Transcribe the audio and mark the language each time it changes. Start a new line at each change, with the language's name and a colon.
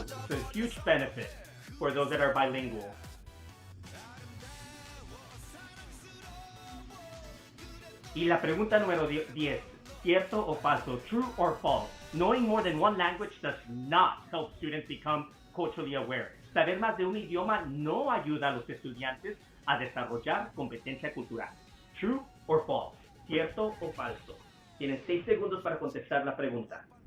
English: It's a huge benefit for those that are bilingual.
Spanish: Y la pregunta número 10, ¿cierto o falso?
English: True or false? Knowing more than one language does not help students become culturally aware.
Spanish: Saber más de un idioma no ayuda a los estudiantes a desarrollar competencia cultural.
English: True or false?
Spanish: ¿Cierto o falso? Tienen 6 segundos para contestar la pregunta.